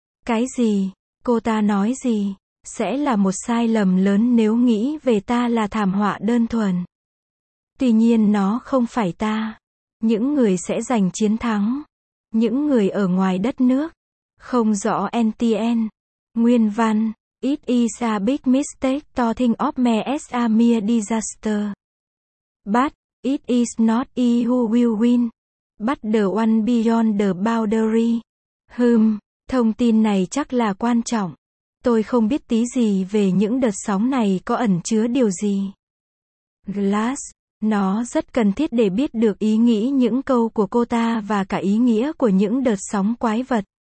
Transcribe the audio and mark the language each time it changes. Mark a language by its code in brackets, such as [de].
[vi] Cái gì, cô ta nói gì, sẽ là một sai lầm lớn nếu nghĩ về ta là thảm họa đơn thuần. Tuy nhiên nó không phải ta. Những người sẽ giành chiến thắng. Những người ở ngoài đất nước. Không rõ NTN. Nguyên văn. [en] It is a big mistake talking of me as a mere disaster. But it is not he who will win. But the one beyond the boundary. Hmm. [vi] Thông tin này chắc là quan trọng. Tôi không biết tí gì về những đợt sóng này có ẩn chứa điều gì. Glass. Nó rất cần thiết để biết được ý nghĩ những câu của cô ta và cả ý nghĩa của những đợt sóng quái vật.